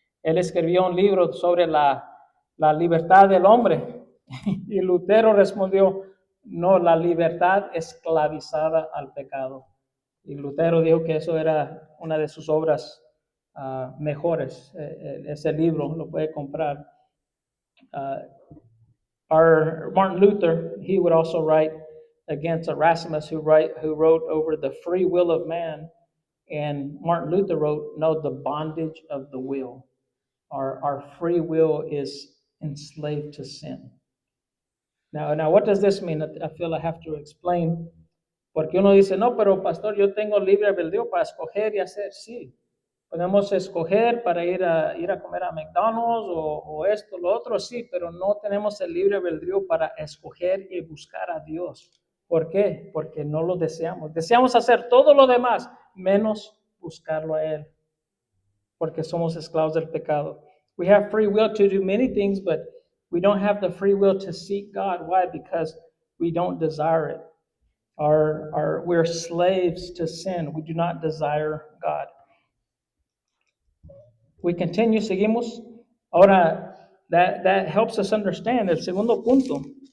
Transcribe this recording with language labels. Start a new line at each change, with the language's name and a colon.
Spanish: Él escribió un libro sobre la libertad del hombre y Lutero respondió, no, la libertad esclavizada al pecado. Y Lutero dijo que eso era una de sus obras mejores. Ese libro lo puede comprar.
English: Our Martin Luther, he would also write against Erasmus, who wrote over the free will of man. And Martin Luther wrote, no, the bondage of the will. Our free will is enslaved to sin. Now, what does this mean? I feel I have to explain.
Spanish: Porque uno dice, no, pero pastor, yo tengo libre albedrío para escoger y hacer. Sí, podemos escoger para ir a comer a McDonald's o esto, lo otro, sí, pero no tenemos el libre albedrío para escoger y buscar a Dios. ¿Por qué? Porque no lo deseamos. Deseamos hacer todo lo demás, menos buscarlo a Él, porque somos esclavos del pecado.
English: We have free will to do many things, but we don't have the free will to seek God. Why? Because we don't desire it. We're slaves to sin. We do not desire God. We continue,
Spanish: seguimos. Ahora,
English: that helps us understand
Spanish: el segundo punto.